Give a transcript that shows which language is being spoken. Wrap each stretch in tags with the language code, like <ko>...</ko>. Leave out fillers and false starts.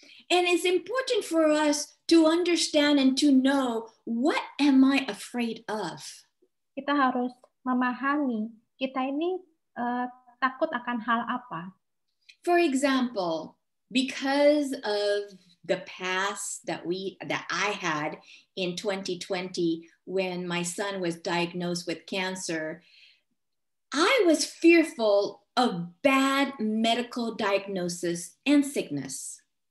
<en>And it's important for us to understand and to know, what am I afraid of?</en> <id>Kita harus memahami, kita ini takut akan hal apa.</id> <en>For example, because of the past that I had in 2020 when my son was diagnosed with cancer, I was fearful of bad medical diagnosis and sickness.</en>